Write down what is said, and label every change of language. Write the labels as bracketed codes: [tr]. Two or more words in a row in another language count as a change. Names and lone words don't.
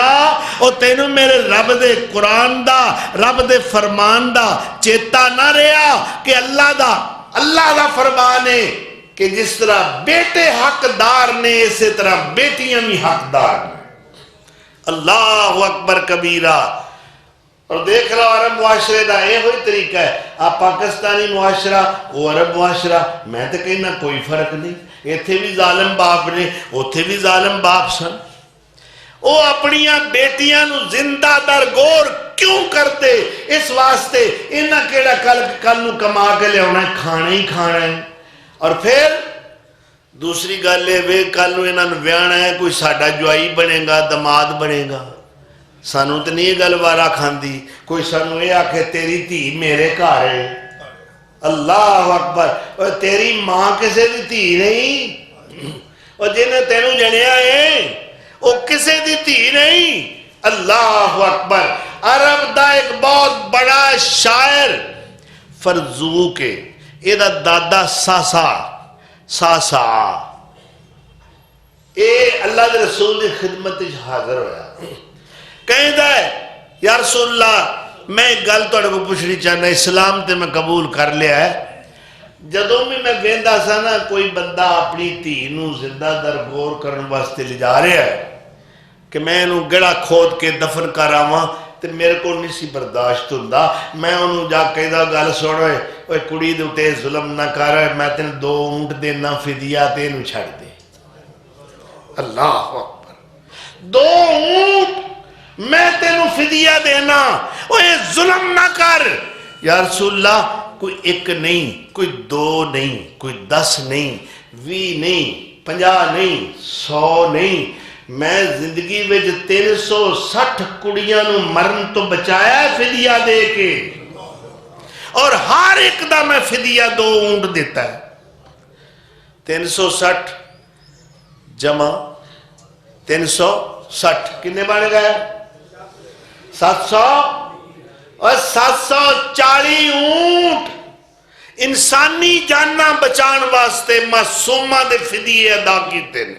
[pa] اور تینوں میرے رب دے قرآن دا، رب دے فرمان دا چیتا نہ رہا کہ اللہ دا فرمان ہے کہ جس طرح بیٹے حقدار نے اسی طرح بیٹیاں بھی حقدار نے۔ [ar] اللہ اکبر کبیرہ۔ [pa] اور دیکھ لو عرب معاشرے دا یہ ہوئی طریقہ ہے، آپ پاکستانی معاشرہ وہ عرب معاشرہ، میں تو کہنا کوئی فرق نہیں، ایتھے بھی ظالم باپ نے اوتھے بھی ظالم باپ سن۔ وہ اپنیاں بیٹیاں نو زندہ در گور کیوں کرتے؟ اس واسطے انہاں کیڑا کل نو کما کے لے ہونا ہے، کھانا ہی کھانا ہے۔ اور پھر دوسری گل ہے وے کل نو انہاں نو ویاہنا ہے، کوئی ساڈا جوائی بنے گا، دماد بنے گا، سانو تے نہیں گل وارا کھاندی، کوئی سانو یہ آکھے تیری تھی میرے گھر ہے۔ [ar] اللہ اکبر۔ [pa] اور تیری ماں کسے دی تھی نہیں، اور جنہیں تینوں جنیا ہے وہ کسے دی تھی نہیں۔ [ar] اللہ اکبر۔ [pa] عرب دا ایک بہت بڑا شاعر فرزوق ہے، یہ دا دادا ساسا اے اللہ دے رسول دی خدمت حاضر ہویا، کہندا ہے [ar] یا رسول [pa] اللہ میں گل تہاڈے کو پوچھنی چاہنا، اسلام تے میں قبول کر لیا ہے، جدوں بھی میں ویندا سا نا کوئی بندہ اپنی دھی نو زندہ در گور کرن واسطے لے جا رہا ہے کہ میں انہوں گڑا کھود کے دفن کر آواں تے میرے کو نہیں سی برداشت ہوندا، میں انہوں جا کہدا گل سن اوے کڑی دے اُتے ظلم نہ کر، میں تینوں 2 اونٹ دینا فدیہ تے اینوں چھڑ دے۔ [ar] اللہ اکبر۔ [pa] 2 اونٹ میں تینوں فدیہ دینا، اوے ظلم نہ کر۔ [ar] یا رسول اللہ [pa] کوئی 1 نہیں، کوئی 2 نہیں، کوئی 10 نہیں، 20 نہیں، 50 نہیں، 100 نہیں، میں زندگی میں 360 کڑیاں نو مرن تو بچایا ہے فدیہ دے کے، اور ہر ایک دا میں فدیہ 2 اونٹ دیتا ہے۔ 360 جمع 360 کنے بن گئے؟ 700 اور 740 اونٹ انسانی جاننا بچان واسطے معصومہ دے فدیے ادا کیتے نے۔